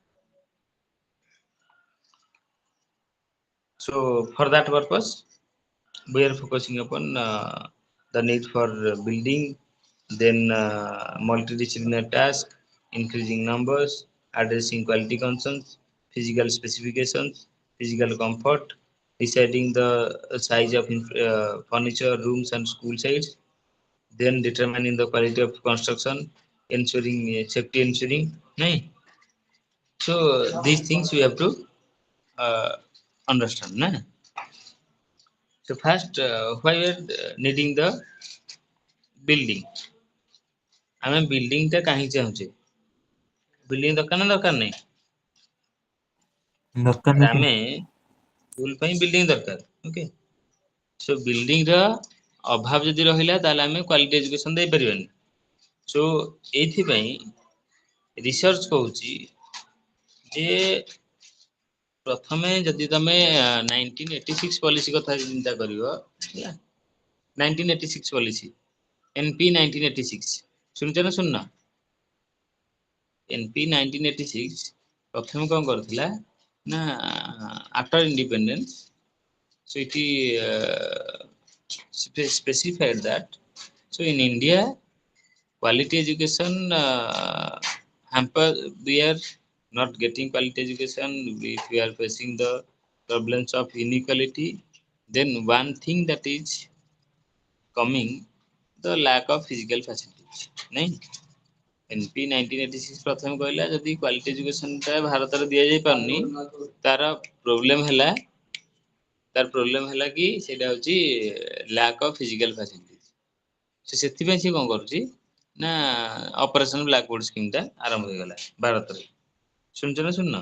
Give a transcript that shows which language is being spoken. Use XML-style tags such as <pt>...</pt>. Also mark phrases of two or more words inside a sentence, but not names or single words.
<en>So for that purpose, we are focusing upon the need for building, then multidisciplinary task, increasing numbers, addressing quality concerns, physical specifications, physical comfort, deciding the size of furniture, rooms and school sites, then determining the quality of construction, ensuring safety ensuring. Nahin? So these things we have to understand. Nah? So first, why we are needing the building?</en> <or>ଆମେ ବିଲ୍ଡିଂ ଟା କାହିଁ ଚାହୁଁଛେ ବିଲ୍ଡିଂ ଦରକାର ନା ଦରକାର ନାହିଁ ଦରକାର ଆରେ ନାହିଁ ଆମେ ସ୍କୁଲ ପାଇଁ ବିଲ୍ଡିଂ ଦରକାର</or> <en>okay so</en> <or>ବିଲ୍ଡିଂ ର ଅଭାବ ଯଦି ରହିଲା ତାହେଲେ ଆମେ</or> <en>quality education</en> <or>ଦେଇପାରିବାନି ସୋ ଏଇଥିପାଇଁ ରିସର୍ଚ୍ଚ କହୁଛି ଯେ ପ୍ରଥମେ ଯଦି ତମେ 1986 ପଲିସି କଥା ଚିନ୍ତା କରିବ ହେଲା 1986 ପଲିସି NP 1986 ଶୁଣିଛ ନା ଶୁଣିନ</or> <en>NP 1986</en> <or>ପ୍ରଥମେ କଣ କରିଥିଲା ନା</or> <en>after independence so it specified that so in India quality education hamper we are not getting quality education if we are facing the problems of inequality then one thing that is coming the lack of physical facilities nahin NP 1986</en> <or>ପ୍ରଥମେ କହିଲା ଯଦି କ୍ୱାଲିଟି ଏଜୁକେସନଟା ଭାରତରେ ଦିଆଯାଇ ପାରୁନି ତାର ପ୍ରୋବ୍ଲେମ ହେଲା କି ସେଇଟା ହଉଛି</or> <en>lack of physical facility</en> <or>ସେଥିପାଇଁ ସେ କଣ କରୁଛି ନା</or> <en>Operation Blackboard scheme</en> <or>ଟା ଆରମ୍ଭ ହେଇଗଲା ଭାରତରେ ଶୁଣିଛ ନା ଶୁଣିନ</or>